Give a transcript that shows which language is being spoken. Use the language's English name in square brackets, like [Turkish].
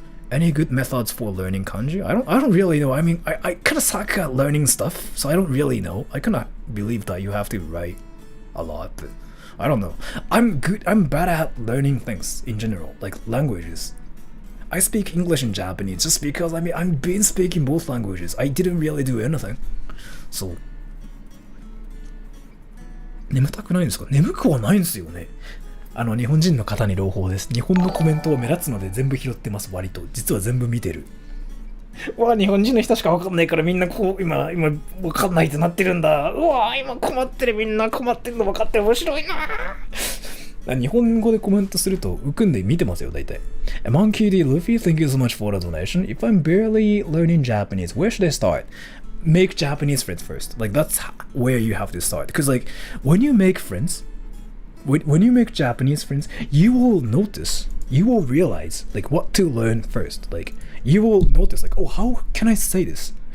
[English] Any good methods for learning kanji? I don't really know. I mean, I kind of suck at learning stuff, so I don't really know. I kind of believe that you have to write a lot, but I don't know. I'm bad at learning things in general, like languages. I speak English and Japanese just because, I mean, I've been speaking both languages. I didn't really do anything. [Japanese] So, 眠たくないんですか？眠くはないんですよね。日本人の方に朗報です。日本のコメントを目立つので全部拾ってます、割と。実は全部見てる。うわ、日本人の人しか分かんないからみんなこう、今分かんないってなってるんだ。うわ、今困ってる、みんな困ってるの分かって面白いな。日本語でコメントすると浮くんで見てますよ、大体。 [English] Monkey D. Luffy, thank you so much for the donation. If I'm barely learning Japanese, where should I start? Make Japanese friends first. Like, that's where you have to start. Because, like, when you make friends, when you make Japanese friends, you will notice, you will realize, like, what to learn first. Like, you will notice, like, oh, how can I say this?